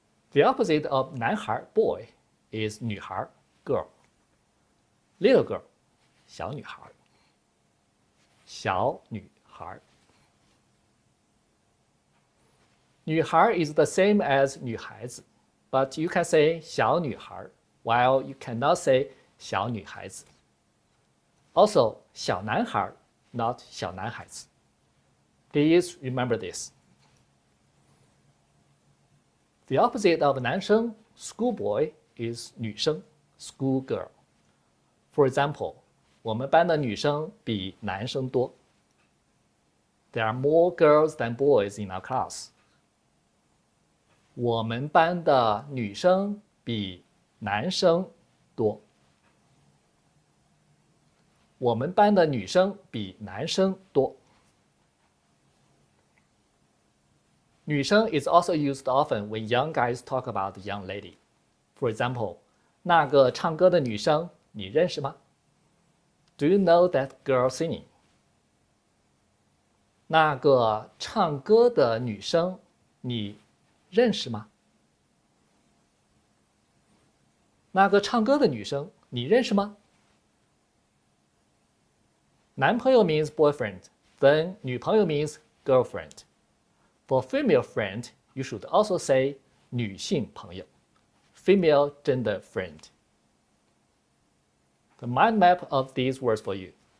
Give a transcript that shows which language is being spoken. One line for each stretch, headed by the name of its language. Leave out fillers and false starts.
English: The opposite of 男孩 boy is 女孩 girl. Little girl 小女孩，小女孩。女孩 is the same as 女孩子 but you can say 小女孩 while you cannot say 小女孩子。 Also, 小男孩 not 小男孩子。 Please remember this. The opposite of 男生 schoolboy is 女生 schoolgirl. For example,
Chinese: 我们班的女生比男生多。
English: There are more girls than boys in our class.
Chinese: 我们班的女生比男生多。我们班的女生比男生多。
English: 女生 is also used often when young guys talk about the young lady. For example,
Chinese: 那个唱歌的女生你认识吗？
English: Do you know that girl singing?
Chinese: 那个唱歌的女生你认识吗？那个唱歌的女生你认识吗？
English: 男朋友 means boyfriend, then 女朋友 means girlfriend. For female friend, you should also say 女性朋友 female gender friend. The mind map of these words for you.